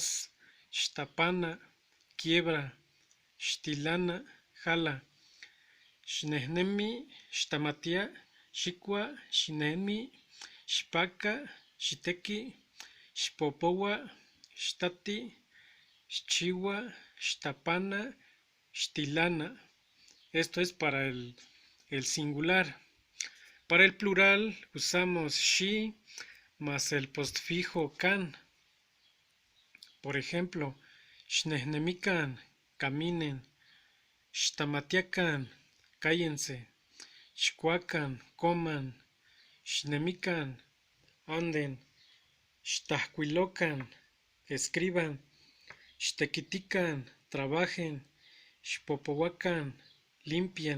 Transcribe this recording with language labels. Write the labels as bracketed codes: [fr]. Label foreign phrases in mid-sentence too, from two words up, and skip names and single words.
[nah] Shtapana, quiebra. Shtilana, jala. Shnehnemi, Shtamatia, Shikwa, Shinemi, Shpaka, Shiteki, Shpopowa, Shtati, Shchiwa, Shtapana, Shtilana. [es] Esto es para el singular. Para el plural usamos she más el postfijo kan. Por ejemplo, [nah] Shnehnemikan, caminen. Shtamatiakan, cállense. Xcuacan, coman. Xnemican, anden. Xtahcuilocan, escriban. Xtequitican, trabajen. Xpopohuacan, limpien.